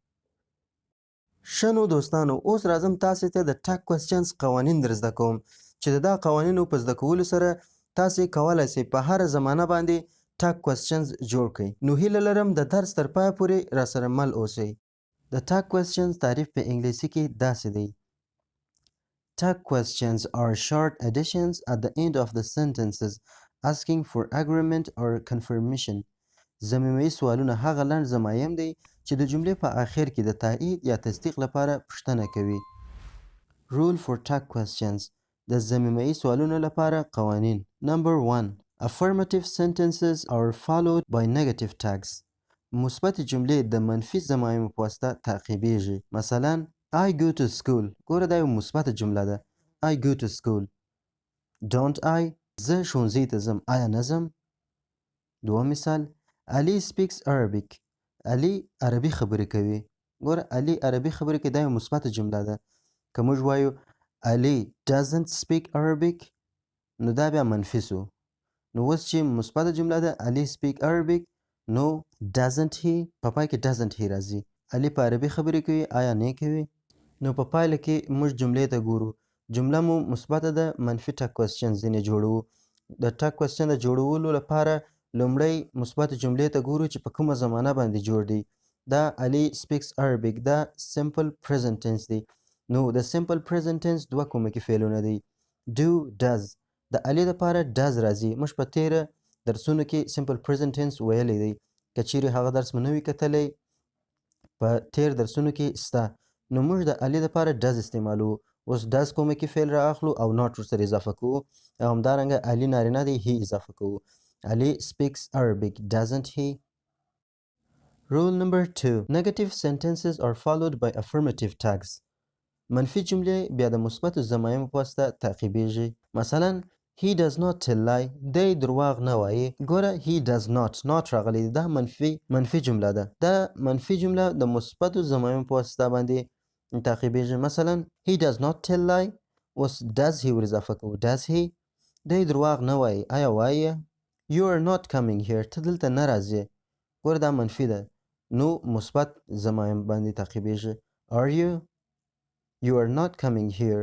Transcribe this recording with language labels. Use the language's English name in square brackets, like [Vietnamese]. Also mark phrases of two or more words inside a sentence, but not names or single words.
[Pashto] ښه نو دوستانو، اوس راځم تاسې ته د [English] tag questions [Pashto] قوانین در زده کوم چې د دا قوانینو په زده کولو سره تاسې کولی شئ په هره زمانه باندې [English] tag questions [Pashto] جوړ کړئ. نو هیله لرم د درس تر پایه پورې راسره مل اوسئ. د [English] tag questions [Pashto] تعریف په انګلیسي کې داسې دی: [English] Tag questions are short additions at the end of the sentences asking for agreement or confirmation. [Pashto] ضمیمه سوالونه هغه لنډ ضمایم دی چې د جملې په آخر کې د تایید یا تصدیق لپاره پوښتنه کوي. [English] Rule for tag questions. [Pashto] د ضمیمه سوالونو لپاره قوانین. [English] Number 1. Affirmative sentences are followed by negative tags. [Pashto] مثبت جملې د منفي ضمایمو په واسطه تعقیبیږي. [English] مثلا I go to school. [Pashto] ګوره دا یو مثبت جمله ده. [English] I go to school. Don't I. [Pashto] زه ښوونځي ته ځم، آیا نه ځم. دوم مثال، [English] Ali speaks Arabic. [Pashto] علي عربي خبرې کوي. ګوره علي عربي خبرې کوي، دا یو مثبت جمله ده. که موږ وایو [English] Ali doesn't speak Arabic، [Pashto] نو دا بیا منفي سو. نو اوس چې مثبت جمله ده [English] Ali speak Arabic، [Pashto] نو [English] doesn't he [Pashto] په پای کې [English] doesn't he [Pashto] راځي. علي په عربي خبرې کوي، آیا نه کوي. نو په پایله کې موږ جملې ته ګورو، جمله مو مثبته ده، منفي [English] tag question [Pashto] ځینې جوړوو. د [English] tag question [Pashto] د جوړولو لپاره لومړی مثبت جملې ته ګورو چې په کومه زمانه باندې جوړ دی. دا [English] Ali speaks Arabic، [Pashto] دا [English] simple present tense [Pashto] دی. نو د [English] simple present tense [Pashto] دوه کومکي فعلونه دی، [English] do does. [Pashto] د علي لپاره does راځي. موږ په تیره درسونو کې [English] simple present tense [Pashto] ویلی دی. که چیرې هغه درس مو نه وي کتلی، په تیر درسونو کې سته. نو موږ د علي لپاره does استعمالو. اوس does کومکي فعل را اخلو او not ورسره اضافه کوو، او همدارنګه علي نارینه دی، he اضافه کوو. [English] Ali speaks Arabic، doesn't he. Rule number 2. Negative sentences are followed by affirmative tags. [Pashto] منفي جملې بیا د مثبتو ضمایمو په واسطه تعقیبیږي. [English] مثلا he does not tell lie. [Pashto] دی درواغ نه وایي. ګوره [English] he does not [Pashto] راغلی دا منفي جمله ده. دا منفي جمله د مثبتو ضمایمو په واسطه باندې تعقیبیږي. [English] مثلا he does not tell lie. اوس does he [Pashto] ور اضافه کوو. [English] does he. [Pashto] دی درواغ نه وایي. آیا وایي؟ [English] you are not coming here. [Pashto] ته دلته نه راځې. ګوره دا منفي ده. نو مثبت ضمایم باندې تعقیبیږي. [English] are you. You are not coming here.